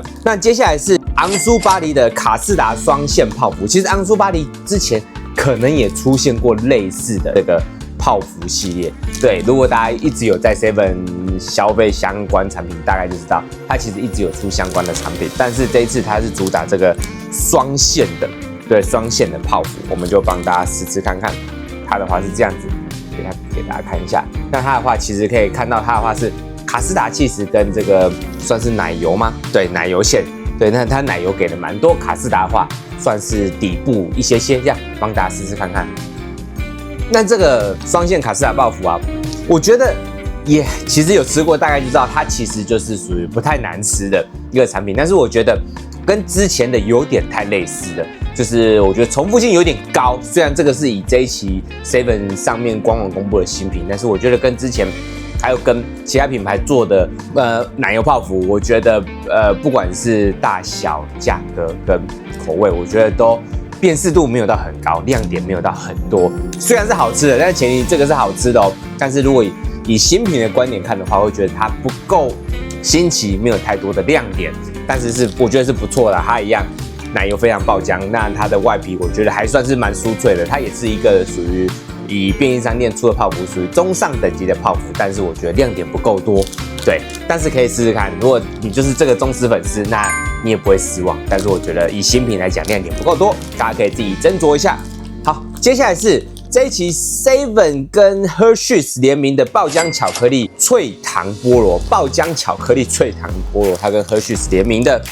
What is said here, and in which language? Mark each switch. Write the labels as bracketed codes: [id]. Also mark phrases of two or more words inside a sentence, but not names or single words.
[zh] 那接下來是昂蘇巴黎的卡士達雙餡泡芙，其實昂蘇巴黎之前可能也出現過類似的這個泡芙系列，對，如果大家一直有在 Seven 消費相關產品，大概就知道它其實一直有出相關的產品，但是這一次它是主打這個雙餡的，對，雙餡的泡芙，我們就幫大家試吃看看。它的話是這樣子，給大家看一下。那它的話其實可以看到，它的話是卡士達起司跟這個算是奶油嗎？對，奶油餡，對，那它奶油給的蠻多，卡士達的話算是底部一些些，這樣幫大家試試看看。那這個雙餡卡士達泡芙啊，我覺得也其實有吃過，大概就知道它其實就是屬於不太難吃的一個產品。但是我覺得跟之前的有點太類似了，就是我覺得重複性有點高。雖然這個是以這一期 Seven 上面官網公布的新品，但是我覺得跟之前還有跟其他品牌做的奶油泡芙，我覺得不管是大小、價格跟口味，我覺得都辨識度沒有到很高，亮點沒有到很多。雖然是好吃的，但是前提這個是好吃的哦。但是如果以新品的觀點看的話，會覺得它不夠新奇，沒有太多的亮點，但是我覺得是不錯的。它一樣奶油非常爆漿，那它的外皮我覺得還算是蠻酥脆的。它也是一個屬於以便利商店出的泡芙，屬於中上等級的泡芙，但是我覺得亮點不夠多。对，但是可以試試看。如果你就是這個忠實粉絲，那你也不會失望。但是我覺得以新品來講，亮點不夠多，大家可以自己斟酌一下。好，接下來是這一期 Seven 跟 Hershey's 聯名的爆漿巧克力脆糖菠蘿，爆漿巧克力脆糖菠蘿，它跟 Hershey's 聯名的。